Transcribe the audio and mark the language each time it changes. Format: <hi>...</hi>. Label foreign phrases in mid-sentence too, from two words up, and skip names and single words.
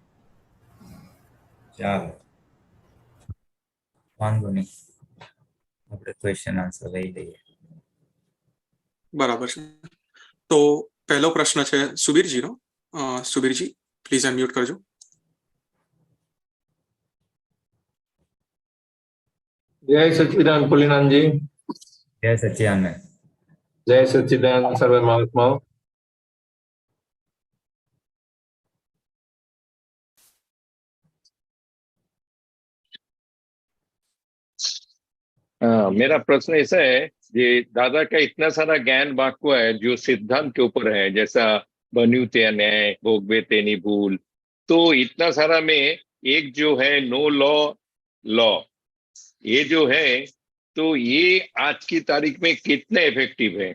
<gu>ચાલો વાંધો નહીં, આપણે</gu> <en>question answer</en> <gu>લઈ લઈએ. બરાબર છે. તો પહેલો પ્રશ્ન છે સુબીરજીનો. સુબીરજી</gu> <en>please unmute</en> <gu>કરજો.</gu> <hi>जय सच्चिदानंद पुलिनाथ जी।</hi> <gu>જય સચ્ચિદાનંદ.</gu> <hi>जय सच्चिदानंद सर्व महात्माओं। मेरा प्रश्न ऐसा है, ये दादा का इतना सारा ज्ञान बांटवा है जो सिद्धांत के ऊपर है, जैसा</hi> <gu>બન્યું તે ન્યાય, ભોગવે તેની ભૂલ,</gu> <hi>तो इतना सारा में एक जो है</hi> <en>no law law,</en> <hi>ये जो है तो ये आज की तारीख में कितने इफेक्टिव है?</hi>